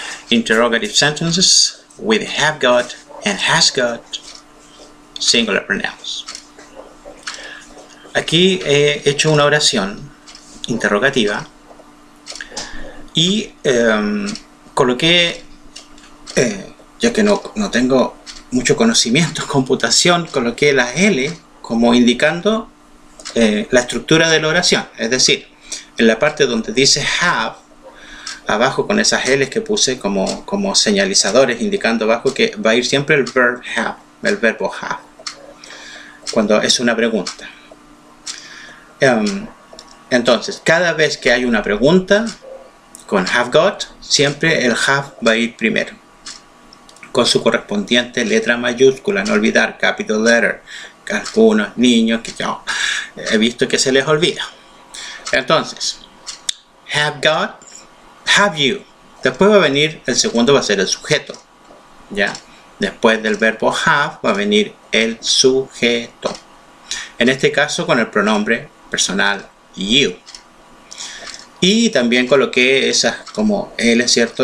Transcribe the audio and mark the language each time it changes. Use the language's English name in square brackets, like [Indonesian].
[English] Interrogative sentences with have got and has got singular pronouns. [Spanish] Aquí he hecho una oración interrogativa y coloqué, ya que no tengo mucho conocimiento en computación, coloqué la L como indicando la estructura de la oración. Es decir, en la parte donde dice have, abajo con esas L's que puse como señalizadores, indicando abajo que va a ir siempre el verb have, el verbo have, cuando es una pregunta. Entonces, cada vez que hay una pregunta con have got, siempre el have va a ir primero, con su correspondiente letra mayúscula. No olvidar, capital letter, que algunos niños que yo he visto que se les olvida. [English] Entonces, have got, have you. [Spanish] Después va a venir, el segundo va a ser el sujeto, ¿ya? Después del verbo have va a venir el sujeto. En este caso con el pronombre personal you. Y también coloqué esas como L, ¿cierto?